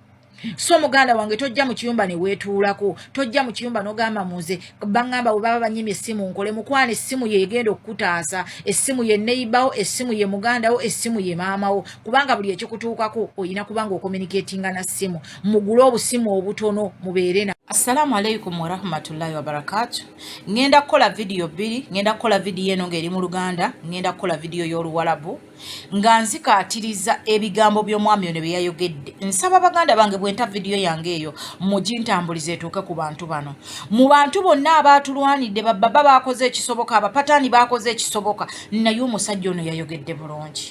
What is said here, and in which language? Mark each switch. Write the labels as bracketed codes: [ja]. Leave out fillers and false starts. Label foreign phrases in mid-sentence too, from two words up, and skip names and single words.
[lg] so muganda wange tojja mu kiyumba ne weetuulako tojja mu kiyumba n'ogamba muze bangamba bwe baba banyimye essimu nkole mukwana essimu yegenda okukutaasa essimu ye neighbour essimu ye mugandawo essimu ye maamawo kubanga buli ekikutuukako oyina kubanga okommunicatinga na ssimu mugule obusimu obutono mubeere na [ar] السلام عليكم ورحمة الله وبركاته. [lg] Ngenda kukola video bbiri, ngenda kukola video eno ng'eri mu Luganda, ngenda kukola video y'Oluwarabu. Nga nzikaatiriza ebigambo by'omwami ono bye yayogedde. Nsaba baganda bange bwenta video yange eyo mugintambulize etuuke ku bantu bano. Mu bantu bonna abaatulwanidde bababa baakoze ekisoboka, abapataani baakoze ekisoboka, naye omusajja ono yayogedde bulungi.